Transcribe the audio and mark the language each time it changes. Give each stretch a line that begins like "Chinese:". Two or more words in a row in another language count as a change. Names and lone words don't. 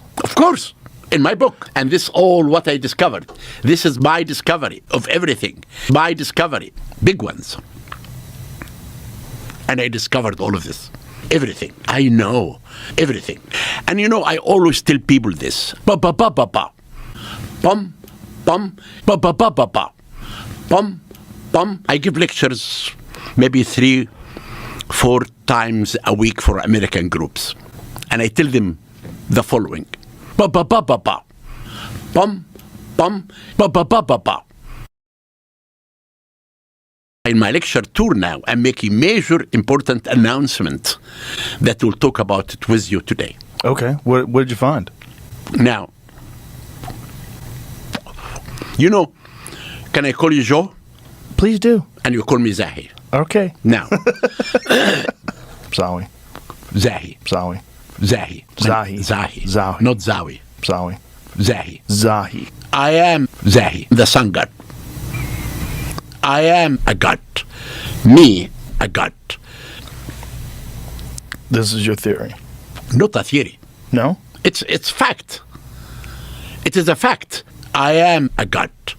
English: Of course. In my book. And this all what I discovered. This is my discovery of everything. My discovery. Big ones. And I discovered all of this. Everything. I know. Everything. And you know, I always tell people this. Ba-ba-ba-ba-ba. Bum, bum, ba-ba-ba-ba-ba. Bum, bum. I give lectures maybe 3-4 times a week for American groups. And I tell them the following. Ba-ba-ba-ba-ba. Bum, bum, ba-ba-ba-ba-ba. In my lecture tour now, I'm making major important announcement that we'll talk about it with you today. Okay. What did you find? Now, you know, can I call you Joe? Please do. And you call me Zahi. Okay. Now. Zahi. Zahi. Zahi. Zahi. Zahi. Zahi. Zahi. Not Zawi. Zahi. Zahi. Zahi. I am Zahi, the sun god. I am a god. Me, a god. This is your theory. Not a theory. No? It's fact. It is a fact. I am a god.